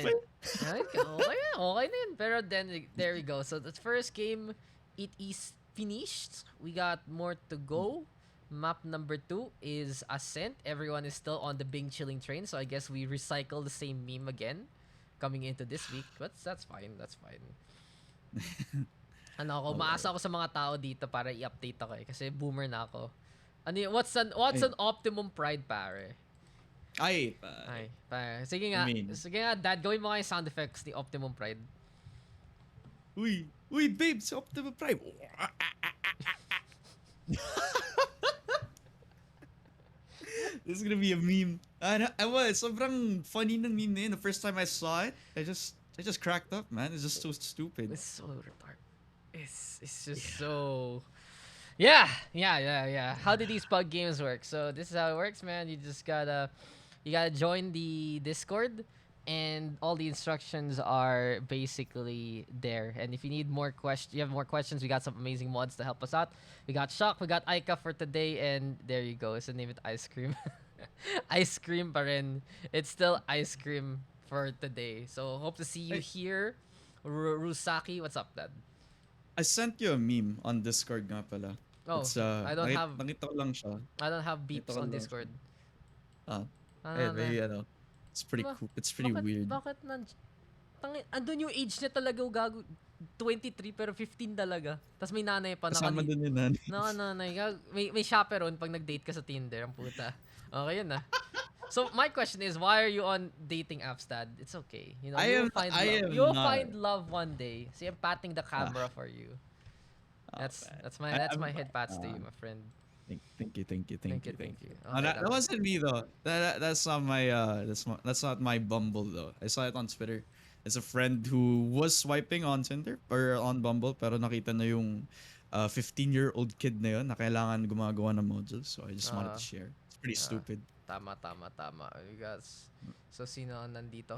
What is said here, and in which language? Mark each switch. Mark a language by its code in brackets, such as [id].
[tl] Ay, okay na yun. Pero [en] then, there we go. So the first game, it is finished. We got more to go. Map number 2 is Ascent. Everyone is still on the Bing Chilling train, so I guess we recycle the same meme again coming into this week. But that's fine. That's fine. [tl] Ano ako, maasa ako sa mga tao dito para i-update ako kasi boomer na ako. Ano yun, [en] what's an optimum pride, pare? Ay, [tl] pare. Sige nga, Dad, gawin mo nga yung sound effects ni Optimum Pride. Uy, babe, sa Optimum Pride. [en] This is gonna be a meme. [tl] Sobrang funny ng meme na yun. [en] The first time I saw it, I just cracked up, man. It's just so stupid. It's so retarded. It's just so... Yeah. How do these pug games work? So this is how it works, man. You just gotta join the Discord, and all the instructions are basically there. And if you need more you have more questions, we got some amazing mods to help us out. We got Shock, we got Aika for today, and there you go. So name it Ice Cream. Ice Cream pa rin. It's still Ice Cream for today. So hope to see you here. Rusaki, what's up, Dad? I sent you a meme on Discord nga pala. Oh, [tl] nakita ko lang siya. [en] I don't have beeps on Discord. Maybe, it's pretty cool. It's pretty weird. [tl] Bakit andun yung age niya talaga, gago. 23 pero 15 talaga. Tapos may nanay pa. Kasama dun yung nanay. Nanay. May chaperone pag nag-date ka sa Tinder. Ang puta. Okay, yun na. [en] So my question is, why are you on dating apps, Dad? It's okay. You know, you'll find love one day. See, I'm patting the camera for you. That's my head pats to you, my friend. Thank you. Okay, That wasn't me though. That's not my that's not my Bumble though. I saw it on Twitter. It's a friend who was swiping on Tinder or on Bumble, [tl] pero nakita na yung 15-year-old kid na yun na kailangan gumagawa ng modules, [en] so I just wanted to share. It's pretty stupid. [tl] Tama. [en] We got, so [tl] sino ang nandito?